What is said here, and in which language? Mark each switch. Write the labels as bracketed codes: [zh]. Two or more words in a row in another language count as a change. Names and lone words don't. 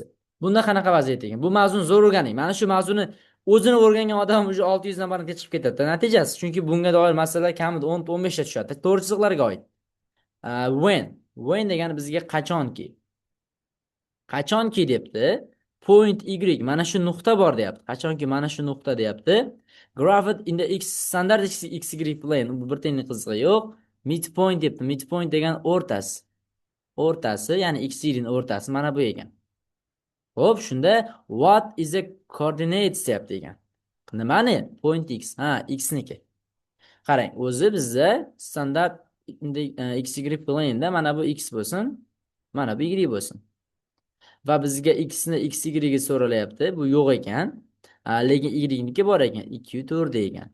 [uz] Bunda qanaqa vaziyat ekan? Bu mavzuni zo'r o'rganing. Mana shu mavzuni o'zini o'rgangan odam уже 600 dan baland chiqib ketadi. Natijasi, chunki bunga doir masalalar kamida 10-15 ta tushadi. To'g'ri chiziqlarga oid. When degani bizga qachonki. Qachonki debdi. Point y mana shu nuqta bor deyapti. Qachonki mana shu nuqta deyapti. [en] Graph in the x standard xy plane. [uz] Bu bir tiyinlik qizig'i yo'q. Midpoint debdi. Midpoint degan o'rtasi. O'rtasi, ya'ni x y ning o'rtasi mana bu ekan. Xo'p, shunda [en] what is the coordinates [uz] deyapti ekan. Nimani? Point x. X niki. Qarang, o'zi bizda standart [en] xy plane [uz] da mana bu x bo'lsin, mana bu y bo'lsin. Va bizga x ni xy ga so'ralyapti. Bu yo'q ekan. Lekin y niki bor ekan, 2 4 ekan.